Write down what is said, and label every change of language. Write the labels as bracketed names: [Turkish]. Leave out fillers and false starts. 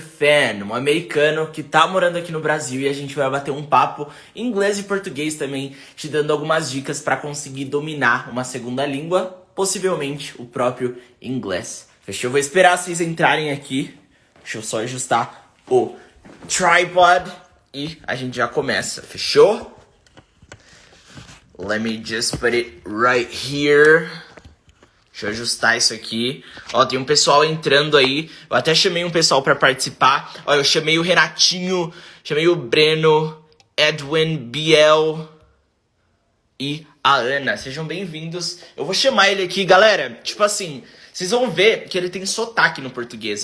[Portuguese] Fan, um americano que tá morando aqui no Brasil e a gente vai bater um papo em inglês e português também, te dando algumas dicas para conseguir dominar uma segunda língua, possivelmente o próprio inglês. Fechou? Vou esperar vocês entrarem aqui, deixa eu só ajustar o tripod e a gente já começa, fechou? [English] Let me just put it right here. [Portuguese] Deixa eu ajustar isso aqui. Ó, tem um pessoal entrando aí. Eu até chamei um pessoal pra participar. Ó, eu chamei o Renatinho, chamei o Breno, Edwin, Biel e a Ana. Sejam bem-vindos. Eu vou chamar ele aqui, galera. Tipo assim, vocês vão ver que ele tem sotaque no português.